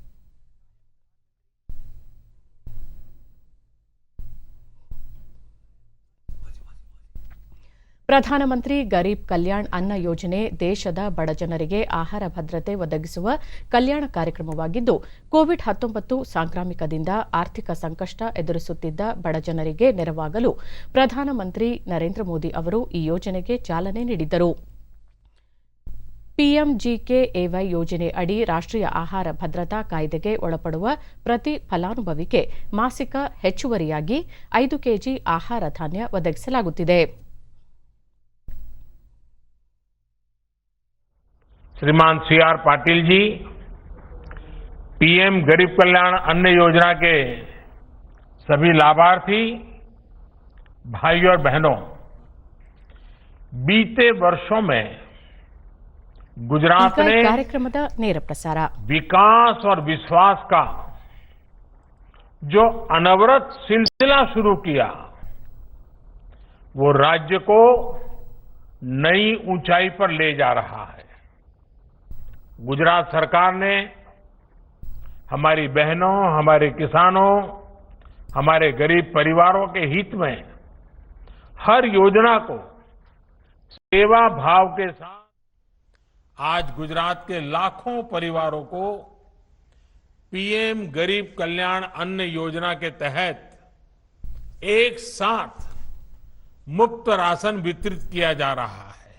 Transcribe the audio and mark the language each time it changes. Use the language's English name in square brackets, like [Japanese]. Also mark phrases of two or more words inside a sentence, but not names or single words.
[Kannada] ಪ್ರಧಾನಮಂತ್ರಿ ಗರೀಬ್ ಕಲ್ಯಾಣ್ ಅನ್ನ ಯೋಜನೆ ದೇಶದ ಬಡಜನರಿಗೆ ಆಹಾರ ಭದ್ರತೆ ಒದಗಿಸುವ ಕಲ್ಯಾಣ ಕಾರ್ಯಕ್ರಮವಾಗಿದ್ದು, ಕೋವಿಡ್-19 ಸಾಂಕ್ರಾಮಿಕದಿಂದ ಆರ್ಥಿಕ ಸಂಕಷ್ಟ ಎದುರಿಸುತ್ತಿದ್ದ ಬಡಜನರಿಗೆ ನೆರವಾಗಲು ಪ್ರಧಾನಮಂತ್ರಿ ನರೇಂದ್ರ ಮೋದಿ ಅವರು ಈ ಯೋಜನೆಗೆ ಚಾಲನೆ ನೀಡಿದ್ದರು. ಪಿಎಂಜಿಕೆಎವೈ ಯೋಜನೆ ಅಡಿ ರಾಷ್ಟ್ರೀಯ ಆಹಾರ ಭದ್ರತಾ ಕಾಯ್ದೆಗೆ ಒಳಪಡುವ ಪ್ರತಿ ಫಲಾನುಭವಿಗೆ ಮಾಸಿಕ ಹೆಚ್ಚುವರಿಯಾಗಿ 5 ಕೆಜಿ ಆಹಾರ ಧಾನ್ಯ ಒದಗಿಸಲಾಗುತ್ತಿದೆ. [Hindi] श्रीमान सीआर पाटिल जी पीएम गरीब कल्याण अन्न योजना के सभी लाभार्थी भाई और बहनों, बीते वर्षों में गुजरात ने [Kannada] कार्यक्रमದ ನೇರ ಪ್ರಸಾರ [Hindi] विकास और विश्वास का जो अनवरत सिलसिला शुरू किया, वो राज्य को नई ऊंचाई पर ले जा रहा है. गुजरात सरकार ने हमारी बहनों, हमारे किसानों, हमारे गरीब परिवारों के हित में हर योजना को सेवा भाव के साथ आज गुजरात के लाखों परिवारों को पीएम गरीब कल्याण अन्न योजना के तहत एक साथ मुफ्त राशन वितरित किया जा रहा है.